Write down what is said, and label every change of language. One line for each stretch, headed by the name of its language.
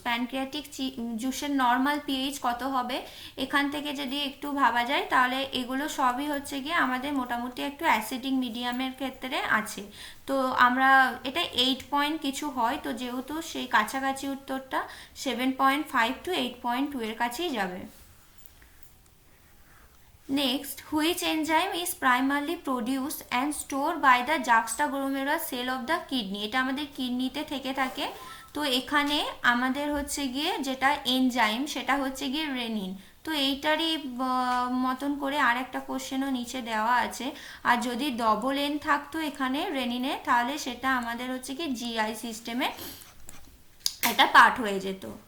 Bangla: Pancreatic জুসের normal pH কত হবে, এখান থেকে যদি একটু ভাবা যায় তাহলে এগুলো সবই হচ্ছে গিয়ে আমাদের মোটামুটি একটু অ্যাসিডিক মিডিয়ামের ক্ষেত্রে আছে। তো আমরা এটা 8 কিছু হয়, তো যেহেতু সেই কাছাকাছি উত্তরটা 7.5 to 8.2 এর কাছেই যাবে।
English: Next, which enzyme is primarily produced and stored by the juxtaglomerular cell of the kidney?
Bangla: এটা আমাদের কিডনিতে থেকে থাকে। তো এখানে আমাদের হচ্ছে গিয়ে যেটা এনজাইম সেটা হচ্ছে গিয়ে রেনিন। তো এইটারই মতন করে আর একটা কোশ্চেনও নিচে দেওয়া আছে। আর যদি ডবল এন থাকতো এখানে রেনিনে, তাহলে সেটা আমাদের হচ্ছে কি জিআই সিস্টেমে একটা পার্ট হয়ে যেত।